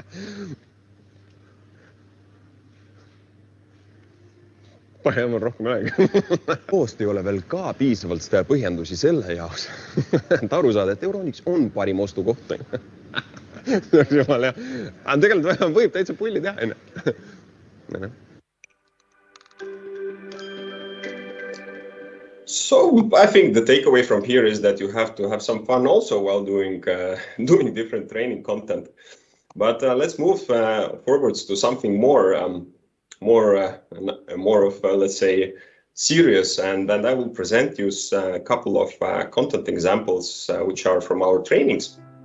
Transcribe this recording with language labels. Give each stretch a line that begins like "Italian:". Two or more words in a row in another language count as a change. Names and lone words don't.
Estonian: Palju mul rohkem ei olegi. Koost ei ole veel ka piisavalt seda põhjendusi selle jaoks, et aru saada, et Euronics on parim ostukoht. Jumal jah. Aga tegelikult võib täitsa pulli teha.
English: So I think the takeaway from here is that you have to have some fun also while doing different training content. But let's move forwards to something more of let's say serious, and then I will present you a couple of content examples which are from our trainings.